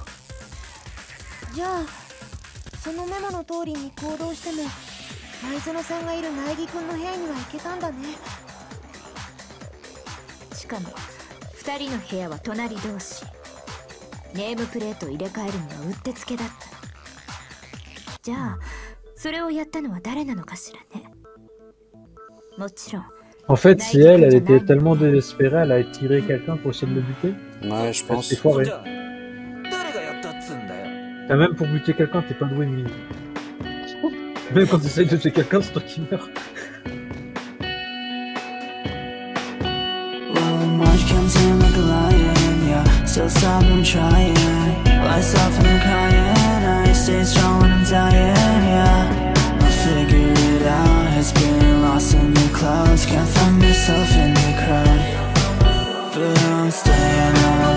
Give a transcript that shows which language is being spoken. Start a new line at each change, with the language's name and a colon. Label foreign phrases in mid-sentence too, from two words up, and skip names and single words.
Japanese: じゃあそのメモの通りに行動しても前園さんがいる苗木君の部屋には行けたんだね。しかも2人の部屋は隣同士。ネームプレートを入れ替えるにはうってつけだった。じゃあそれをやったのは誰なのかしらね。もちろん
French: En fait, si elle était tellement désespérée, elle a tiré quelqu'un pour essayer de le buter. Ouais, je pense. C'est foiré. T'as même pour buter quelqu'un, t'es pas doué, Mimi. Même quand t'essayes de tuer quelqu'un, c'est toi qui meurs.
English: Has been lost in the clouds, can't find myself in the crowd, but I'm staying on.